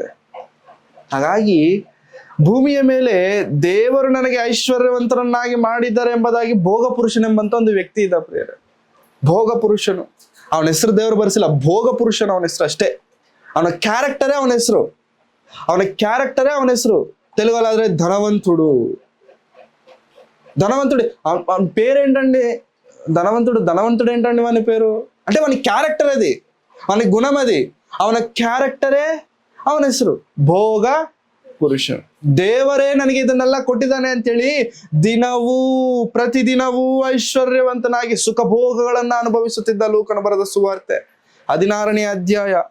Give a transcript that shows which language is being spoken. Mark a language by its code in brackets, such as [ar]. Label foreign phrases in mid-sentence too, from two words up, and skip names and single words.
[kn] ಹಾಗಾಗಿ ಭೂಮಿಯ ಮೇಲೆ ದೇವರು ನನಗೆ ಐಶ್ವರ್ಯವಂತರನ್ನಾಗಿ ಮಾಡಿದ್ದಾರೆ ಎಂಬುದಾಗಿ ಭೋಗ ಪುರುಷನೆಂಬಂತ ಒಂದು ವ್ಯಕ್ತಿ ಇದ್ದ ಪ್ರೇರೆ. ಭೋಗ ಪುರುಷನು, ಅವನ ಹೆಸರು ದೇವರು ಬರೆಸಿಲ್ಲ, ಭೋಗ ಪುರುಷನು ಅವನ ಹೆಸರು ಅಷ್ಟೇ. ಅವನ ಕ್ಯಾರೆಕ್ಟರೇ ಅವನ ಹೆಸರು, ಅವನ ಕ್ಯಾರೆಕ್ಟರೇ ಅವನ ಹೆಸರು. [te] తెలుగులాದ್ರೆ ధనవంతుడు. ధనవంతుడు ಅವನ పేరేంటండి? ధనవంతుడు ఏంటండి వాని పేరు? అంటే వాని క్యారెక్టర్ అది, వాని గుణం అది, [kn] ಅವನ ಕ್ಯಾರೆಕ್ಟರೇ ಅವನ ಹೆಸರು ಭೋಗ ಪುರುಷ. ದೇವರೇ ನನಗೆ ಇದನ್ನೆಲ್ಲ ಕೊಟ್ಟಿದ್ದಾನೆ ಅಂತೇಳಿ ಪ್ರತಿದಿನವೂ ಐಶ್ವರ್ಯವಂತನಾಗಿ ಸುಖ ಭೋಗಗಳನ್ನ ಅನುಭವಿಸುತ್ತಿದ್ದ ಲೂಕನ ಬರೆದ ಸುವಾರ್ತೆ 16ನೇ ಅಧ್ಯಾಯ.